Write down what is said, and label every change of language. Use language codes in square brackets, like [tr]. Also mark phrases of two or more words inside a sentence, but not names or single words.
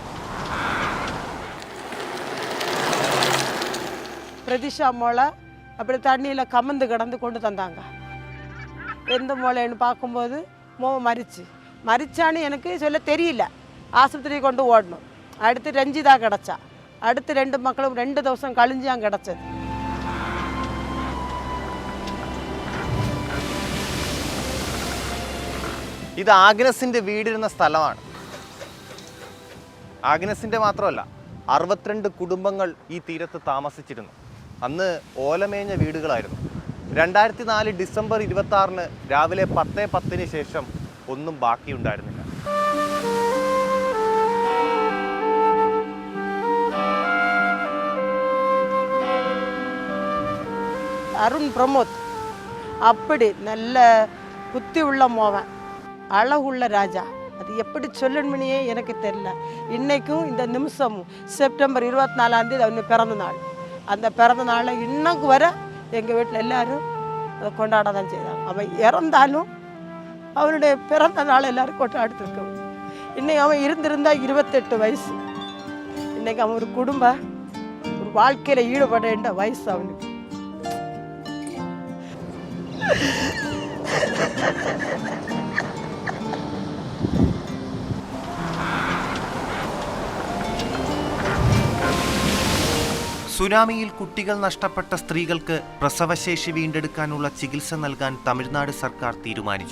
[ta] பிரதிஷா மோளை அப்படி தண்ணியில் கமந்து கிடந்து கொண்டு தந்தாங்க. எந்த மூளைன்னு பார்க்கும்போது மரிச்சான்னு எனக்கு சொல்ல தெரியல. ஆஸ்பத்திரி கொண்டு ஓடணும். அடுத்து ரஞ்சிதா கிடச்சா. அடுத்து 2 மக்களும் 2 ദിവസം கழிஞ்சான் கிடச்சது. [ml] ഇത് ആഗ്നസിന്റെ വീടിരുന്ന സ്ഥലമാണ്. ആഗ്നസിന്റെ മാത്രമല്ല 62 കുടുംബങ്ങൾ ഈ തീരത്ത് താമസിച്ചിരുന്നു. അന്ന് ഓലമേഞ്ഞ വീടുകളായിരുന്നു. 2004 ഡിസംബർ 26 രാവിലെ 10:10 ശേഷം ഒന്നും ബാക്കിയുണ്ടായിരുന്നില്ല. [ta] அருண் பிரமோத் அப்படி நல்ல புத்தி உள்ள மோகன், அழகுள்ள ராஜா. அது எப்படி சொல்லணும்னே எனக்கு தெரியல. இன்றைக்கும் இந்த நிமிஷமும் செப்டம்பர் 24 அவனு பிறந்த நாள். அந்த பிறந்த நாளை இன்னைக்கு வர எங்கள் வீட்டில் எல்லோரும் அதை கொண்டாட தான் செய்தாங்க. அவன் இறந்தாலும் அவனுடைய பிறந்த நாள் எல்லோரும் கொண்டாடிட்டுருக்கோம். இன்றைக்கி அவன் இருந்திருந்தால் 28 வயசு. இன்றைக்கி அவன் ஒரு வாழ்க்கையில் ஈடுபட வேண்டிய வயசு அவனுக்கு. [ml] സുനാമിയിൽ കുട്ടികൾ നഷ്ടപ്പെട്ട സ്ത്രീകൾക്ക് പ്രസവശേഷി വീണ്ടെടുക്കാനുള്ള ചികിത്സ നൽകാൻ തമിഴ്നാട് സർക്കാർ തീരുമാനിച്ചു.